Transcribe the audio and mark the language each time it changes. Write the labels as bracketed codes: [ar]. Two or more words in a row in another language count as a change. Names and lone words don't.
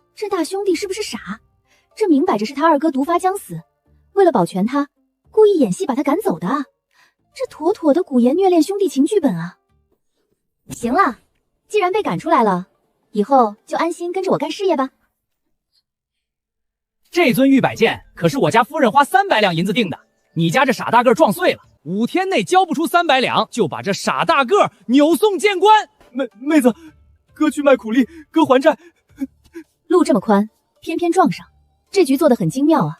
[zh] 这大兄弟是不是傻？这明摆着是他二哥毒发将死，为了保全他，故意演戏把他赶走的啊！这妥妥的古言虐恋兄弟情剧本啊！行了，既然被赶出来了，以後就安心跟着我幹事業吧。這尊玉擺件可是我家夫人花300兩銀子訂的，你家這傻大個撞碎了，5天內交不出300兩，就把這傻大個扭送見官。妹子，哥去賣苦力，哥還債。路這麼寬，偏偏撞上，這局做得很精妙啊！